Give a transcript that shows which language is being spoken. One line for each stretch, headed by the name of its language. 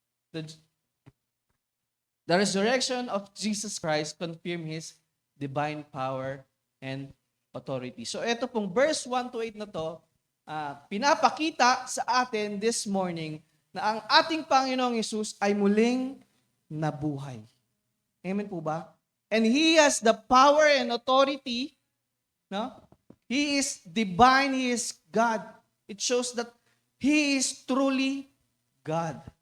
English: The resurrection of Jesus Christ confirmed His divine power and authority.
Filipino: So ito pong verse 1 to 8 na to, pinapakita sa atin
English: this morning
Filipino: na ang ating Panginoong Hesus ay muling nabuhay. Amen po ba?
English: And He has the power and authority, no? He is divine, He is God. It shows that He is truly God.